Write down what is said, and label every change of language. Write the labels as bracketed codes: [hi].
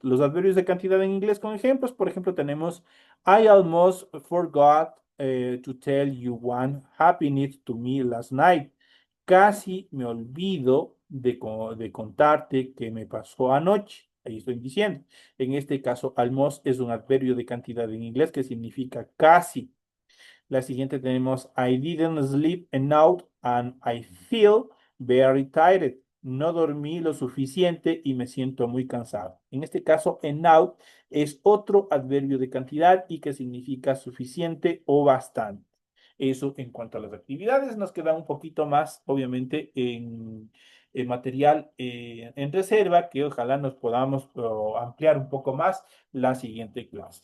[es] Los adverbios de cantidad en inglés con ejemplos, por ejemplo, tenemos [en] I almost forgot to tell you one happened to me last night. [es] Casi me olvido de contarte qué me pasó anoche. Ahí estoy diciendo. En este caso, almost es un adverbio de cantidad en inglés que significa casi. La siguiente tenemos [en] I didn't sleep enough and I feel very tired. [es] No dormí lo suficiente y me siento muy cansado. En este caso, enough es otro adverbio de cantidad y que significa suficiente o bastante. Eso en cuanto a las actividades, nos queda un poquito más, obviamente, en material en reserva, que ojalá nos podamos ampliar un poco más la siguiente clase.